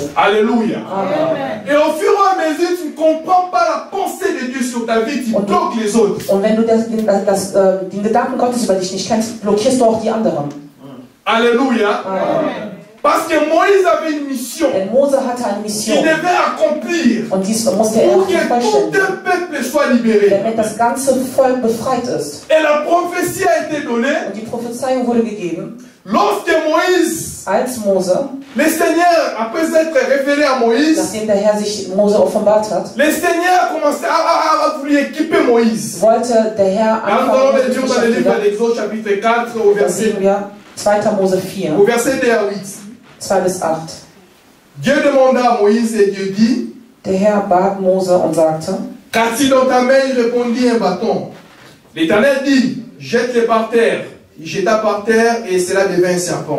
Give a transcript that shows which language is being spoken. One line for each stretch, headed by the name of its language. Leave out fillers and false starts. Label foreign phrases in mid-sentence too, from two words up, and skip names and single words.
French: Alléluia. Amen. Et au fur et à mesure, tu ne comprends pas la pensée de Dieu sur ta vie, tu bloques les autres.
German: Und wenn du den Gedanken Gottes über dich nicht kennst, blockierst du auch die anderen.
French: Alléluia. Amen. Parce que Moïse avait une mission
German: Denn Mose hatte eine
French: qu'il
German: Mission
French: devait accomplir
German: und dies musste er
French: pour que tout
German: vollständigen,
French: un peuple soit libéré.
German: damit das ganze Volk befreit ist.
French: Et la prophétie a été donnée
German: Und die Prophezeiung wurde gegeben,
French: lorsque Moïse,
German: als Mose,
French: le Seigneur, après s'être révélé à Moïse,
German: nachdem der Herr sich Mose offenbart hat,
French: le Seigneur a commencé à vouloir équiper Moïse.
German: wollte der Herr
French: Nous allons
German: anfangen,
French: lire dans le livre d'Exode chapitre 4 au
German: das
French: verset,
German: sehen wir 2. Mose 4,
French: au verset 2 à 8.
German: 2 bis 8.
French: Dieu demanda à Moïse et Dieu dit,
German: Der Herr bat Mose und sagte,
French: qu'as-tu dans ta main? Il répondit, un bâton. L'Éternel dit, jette-le par terre. Il jeta par terre et cela devint un serpent.